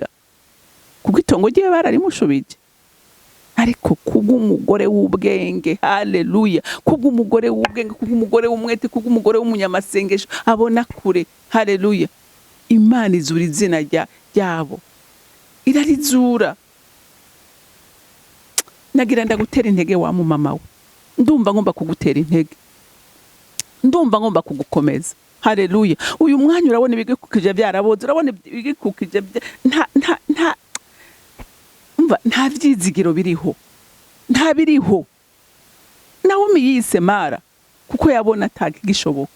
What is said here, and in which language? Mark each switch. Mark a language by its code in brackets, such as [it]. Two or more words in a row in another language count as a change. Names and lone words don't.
[rn] Kuko itongo ryiwe bararimushubije. Ariko kubw'umugore w'ubwenge, haleluya, kubw'umugore w'ubwenge, kubw'umugore w'umwete, kubw'umugore w'umunyamasengesho abona kure, haleluya, Imana izura izina ryabo, irarizura. Nagira ndagutera intege wa mu mama we, ndumva ngomba kugutera intege, ndumva ngomba kugukomeza, haleluya. Uyu mwanya urabona ibigikukije byaraboze, urabona ibigikukije nta vyizigiro biriho, nta biriho. Nawomi yise Mara kuko yabona atagishoboka.